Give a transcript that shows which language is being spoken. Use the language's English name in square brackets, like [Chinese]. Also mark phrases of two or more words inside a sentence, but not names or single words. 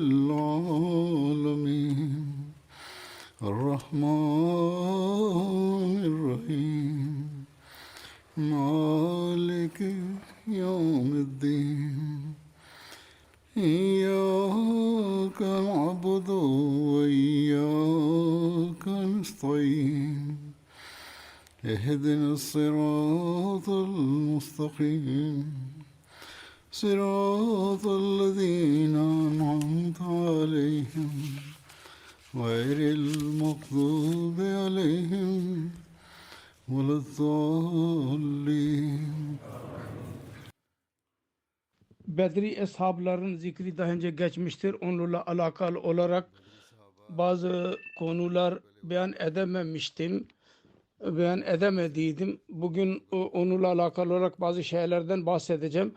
[Arabic] العالمين الرحمن الرحيم مالك يوم الدين إياك نعبد وإياك نستعين اهدنا الصراط المستقيم صراط الذين أنعمت عليهم غير المغضوب عليهم ولا الضالين. [Turkish] Bedri eshabların zikri daha önce geçmiştir. Onlarla alakalı olarak bazı konular beyan edemediydim. Bugün onunla alakalı olarak bazı şeylerden bahsedeceğim.